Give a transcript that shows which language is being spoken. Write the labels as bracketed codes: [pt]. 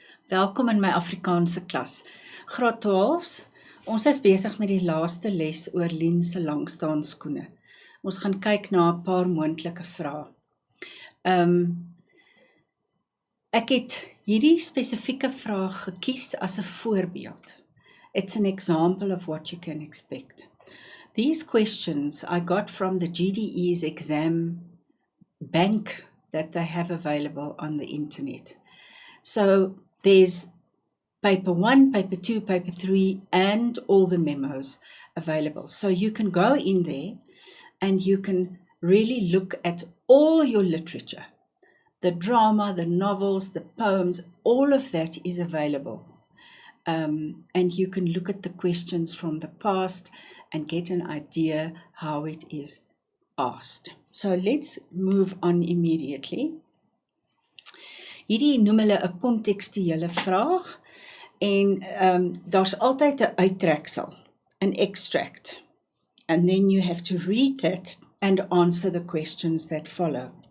[af] Welkom in my Afrikaanse klas. Graad 12's, ons is besig met die laaste les oor Lien se langstaanskoene. Ons gaan kyk na 'n paar moontlike vrae. Ek het hierdie spesifieke vraag gekies as 'n voorbeeld. [en] It's an example of what you can expect. These questions I got from the GDE's exam bank that they have available on the internet. So there's paper 1, paper 2, paper 3, and all the memos available. So you can go in there and you can really look at all your literature. The drama, the novels, the poems, all of that is available. And you can look at the questions from the past and get an idea how it is asked. So let's move on immediately. [af] Hierdie noem hulle 'n kontekstuele vraag en daar's altyd 'n uittreksel, [en] an extract. And then you have to read that and answer the questions that follow.